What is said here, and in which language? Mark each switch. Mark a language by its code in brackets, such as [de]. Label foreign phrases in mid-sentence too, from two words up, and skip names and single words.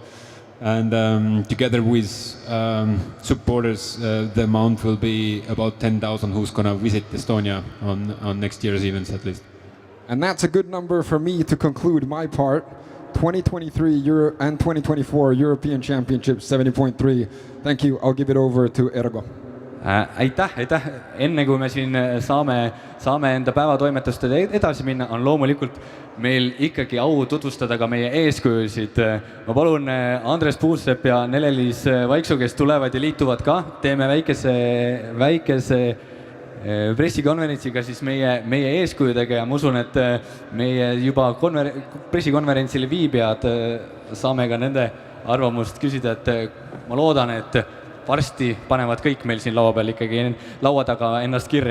[en] And together with supporters, the amount will be about 10,000 who's going to visit Estonia on next year's events at least. And that's a good number for me to conclude my part. 2023 and 2024 European Championships 70.3. Thank you, I'll give it over to Ergo. [et] Aitäh. Enne kui me siin saame enda päevatoimetustele edasi minna, on loomulikult meil ikkagi au tutvustada ka meie eeskujusid. Ma palun Andres Puusepp ja Nele-Liis Vaiksu, kes tulevad ja liituvad ka. Teeme väikese pressikonverentsiga siis meie eeskujudega, ja ma usun, et meie juba pressikonverentsil viibijad saame ka nende arvamust küsida, et ma loodan, et varsti panevad kõik meil siin laua peal ikkagi laua taga ennast kirja.